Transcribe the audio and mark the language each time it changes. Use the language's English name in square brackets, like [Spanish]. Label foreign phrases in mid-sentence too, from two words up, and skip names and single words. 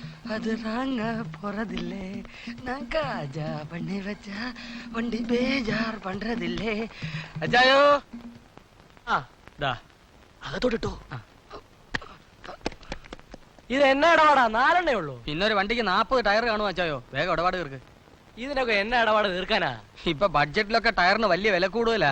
[Tamil] அது ராங்க போறதில்லே நான் காஜா பண்ணி வச்சா வண்டி பேஜார் பண்றதில்லே [Malayalam] അച്ചായോ ആ ദാ അകത്തോട്ടിട്ടോ ആ. ഇത് എന്നാ ഇടപാടാ? 4 എണ്ണേ ഉള്ളൂ. പിന്നെ ഒരു വണ്ടിക്ക് 40 ടയർ കാണും അച്ചായോ, വേഗം ഇടപാട് തീർക്ക്. ഇതിനൊക്കെ എന്നാ ഇടപാട് തീർക്കാനാ? ഇപ്പൊ ബഡ്ജറ്റിലൊക്കെ ടയറിന് വലിയ വില കൂടുതലാ.